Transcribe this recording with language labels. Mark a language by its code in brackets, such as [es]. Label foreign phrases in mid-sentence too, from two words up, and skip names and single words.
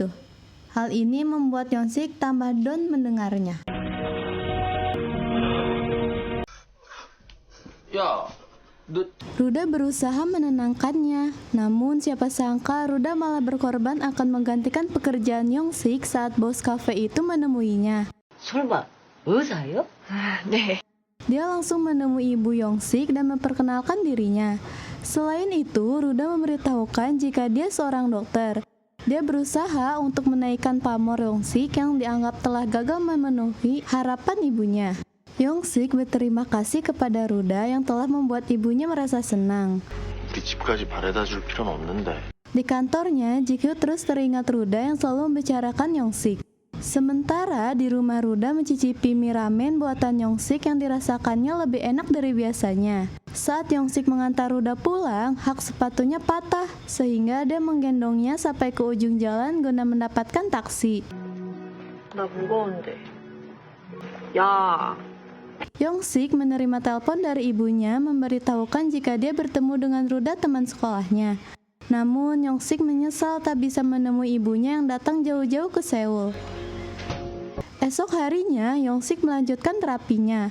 [id] Hal ini membuat Yongsik tambah down mendengarnya. Ruda berusaha menenangkannya, namun siapa sangka Ruda malah berkorban akan menggantikan pekerjaan Yongsik saat bos kafe itu menemuinya. [ko] 설마 의사예요? 네. [id] Dia langsung menemui ibu Yongsik dan memperkenalkan dirinya. Selain itu, Ruda memberitahukan jika dia seorang dokter. Dia berusaha untuk menaikkan pamor Yongsik yang dianggap telah gagal memenuhi harapan ibunya. Yongsik berterima kasih kepada Ruda yang telah membuat ibunya merasa senang. [ko] 우리 집까지 바래다 줄 필요는 없는데. [id] Di kantornya, Ji-kyu terus teringat Ruda yang selalu membicarakan Yongsik. Sementara di rumah Ruda mencicipi mie ramen buatan Yongsik yang dirasakannya lebih enak dari biasanya. Saat Yongsik mengantar Ruda pulang, hak sepatunya patah sehingga dia menggendongnya sampai ke ujung jalan guna mendapatkan taksi. [ko] 나 무거운데. 야. [id] Yongsik menerima telepon dari ibunya memberitahukan jika dia bertemu dengan Ruda teman sekolahnya. Namun Yongsik menyesal tak bisa menemui ibunya yang datang jauh-jauh ke Seoul. Esok harinya Yongsik melanjutkan terapinya.